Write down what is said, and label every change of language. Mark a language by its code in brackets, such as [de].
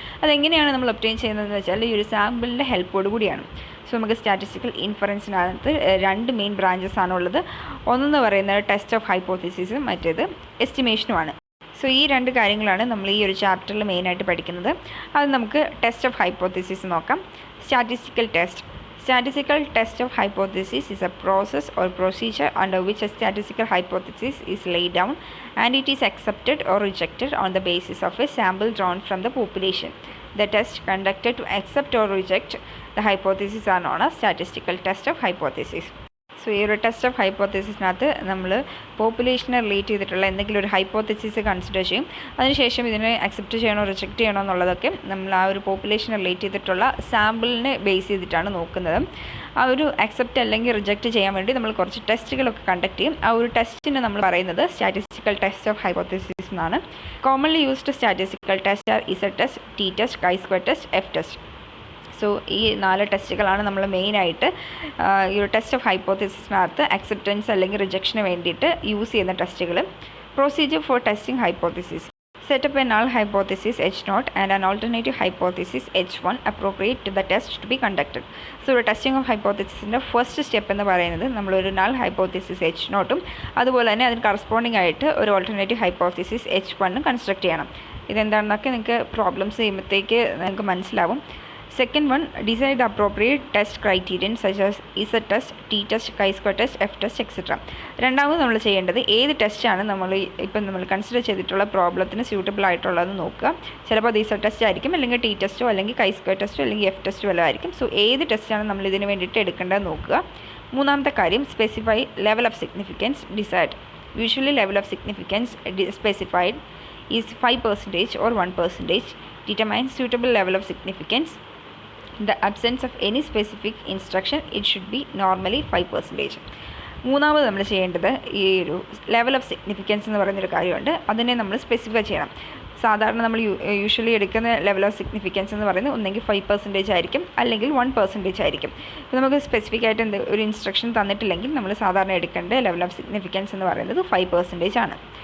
[ml] അതെങ്ങനെയാണ് നമ്മൾ ഒബ്റ്റെയിൻ ചെയ്യുന്നതെന്ന് വെച്ചാൽ ഈ ഒരു സാമ്പിളിൻ്റെ ഹെൽപ്പോട് കൂടിയാണ്. സോ നമുക്ക് സ്റ്റാറ്റിസ്റ്റിക്കൽ ഇൻഫറൻസിനകത്ത് രണ്ട് മെയിൻ ബ്രാഞ്ചസ് ആണുള്ളത്. ഒന്നെന്ന് പറയുന്നത് ടെസ്റ്റ് ഓഫ് ഹൈപ്പോത്തസിസും മറ്റേത് എസ്റ്റിമേഷനുമാണ്. സോ ഈ രണ്ട് കാര്യങ്ങളാണ് നമ്മൾ ഈ ഒരു ചാപ്റ്ററിൽ മെയിനായിട്ട് പഠിക്കുന്നത്. അത് നമുക്ക് ടെസ്റ്റ് ഓഫ് ഹൈപ്പോത്തസിസ് നോക്കാം. Statistical test. [en] Statistical test of hypothesis is a process or procedure under which a statistical hypothesis is laid down and it is accepted or rejected on the basis of a sample drawn from the population. The test conducted to accept or reject the hypothesis are known as statistical test of hypothesis. [ml] So ഈ ഒരു test of ഹൈപ്പോത്തസിസിനകത്ത് നമ്മൾ പോപ്പുലേഷനെ relate ചെയ്തിട്ടുള്ള എന്തെങ്കിലും ഒരു hypothesis consider ചെയ്യും. അതിനുശേഷം ഇതിനെ accept ചെയ്യണോ റിജക്റ്റ് ചെയ്യണോ എന്നുള്ളതൊക്കെ നമ്മൾ ആ ഒരു പോപ്പുലേഷനെ റിലേറ്റ് ചെയ്തിട്ടുള്ള സാമ്പിളിനെ ബേസ് ചെയ്തിട്ടാണ് നോക്കുന്നത്. ആ ഒരു അക്സെപ്റ്റ് അല്ലെങ്കിൽ റിജക്റ്റ് ചെയ്യാൻ വേണ്ടി നമ്മൾ കുറച്ച് ടെസ്റ്റുകളൊക്കെ കണ്ടക്ട് ചെയ്യും. ആ ഒരു ടെസ്റ്റിനെ നമ്മൾ പറയുന്നത് സ്റ്റാറ്റിസ്റ്റിക്കൽ ടെസ്റ്റ് ഓഫ് ഹൈപ്പോത്തസിസ് എന്നാണ്. [en] Commonly used statistical test are Z test, T test, chi square test, F test. [ml] So ഈ 4 ടെസ്റ്റുകളാണ് നമ്മൾ മെയിനായിട്ട് ഈ ഒരു ടെസ്റ്റ് ഓഫ് ഹൈപ്പോത്തസിസിനകത്ത് അക്സെപ്റ്റൻസ് അല്ലെങ്കിൽ റിജക്ഷന് വേണ്ടിയിട്ട് യൂസ് ചെയ്യുന്ന ടെസ്റ്റുകൾ. [en] Procedure for testing hypothesis: set up a null hypothesis H0 and an alternative hypothesis H1 appropriate to the test to be conducted. [ml] So ഒരു ടെസ്റ്റിംഗ് ഓഫ് ഹൈപ്പോത്തസിസിൻ്റെ ഫസ്റ്റ് സ്റ്റെപ്പ് എന്ന് പറയുന്നത് നമ്മളൊരു null hypothesis H0 അതുപോലെ തന്നെ അതിന് corresponding ആയിട്ട് ഒരു alternative hypothesis H1 construct ചെയ്യണം. ഇതെന്താണെന്നൊക്കെ നിങ്ങൾക്ക് പ്രോബ്ലംസ് ചെയ്യുമ്പോഴത്തേക്ക് നിങ്ങൾക്ക് മനസ്സിലാവും. [en] Second one, decide the appropriate test criterion such as Z test, T test, chi-square test, F test, etc. [ml] രണ്ടാമത് നമ്മൾ ചെയ്യേണ്ടത് ഏത് ടെസ്റ്റാണ് നമ്മൾ കൺസിഡർ ചെയ്തിട്ടുള്ള പ്രോബ്ലത്തിന് സ്യൂട്ടബിൾ ആയിട്ടുള്ളതെന്ന് നോക്കുക. ചിലപ്പോൾ അത് Z ടെസ്റ്റ് ആയിരിക്കും, അല്ലെങ്കിൽ ടി ടെസ്റ്റോ അല്ലെങ്കിൽ chi-square ടെസ്റ്റോ അല്ലെങ്കിൽ F ടെസ്റ്റോ വല്ലതും ആയിരിക്കും. സോ ഏത് ടെസ്റ്റാണ് നമ്മൾ ഇതിന് വേണ്ടിയിട്ട് എടുക്കേണ്ടത് നോക്കുക. മൂന്നാമത്തെ കാര്യം, [en] Specify level of significance decide. Usually level of significance specified is 5% or 1%. Determine suitable level of significance. In the absence of any specific instruction, it should be normally 5%. [ml] മൂന്നാമത് നമ്മൾ ചെയ്യേണ്ടത് ഈ ഒരു ലെവൽ ഓഫ് സിഗ്നിഫിക്കൻസ് എന്ന് പറയുന്നൊരു കാര്യമുണ്ട്. അതിനെ നമ്മൾ സ്പെസിഫൈ ചെയ്യണം. സാധാരണ നമ്മൾ യൂഷ്വലി എടുക്കുന്ന ലെവൽ ഓഫ് സിഗ്നിഫിക്കൻസ് എന്ന് പറയുന്നത് ഒന്നെങ്കിൽ 5% ആയിരിക്കും, അല്ലെങ്കിൽ 1% ആയിരിക്കും. ഇപ്പോൾ നമുക്ക് സ്പെസിഫിക് ആയിട്ട് ഒരു ഇൻസ്ട്രക്ഷൻ തന്നിട്ടില്ലെങ്കിൽ നമ്മൾ സാധാരണ എടുക്കേണ്ട ലെവൽ ഓഫ് സിഗ്നിഫിക്കൻസ് എന്ന് പറയുന്നത് 5% ആണ്.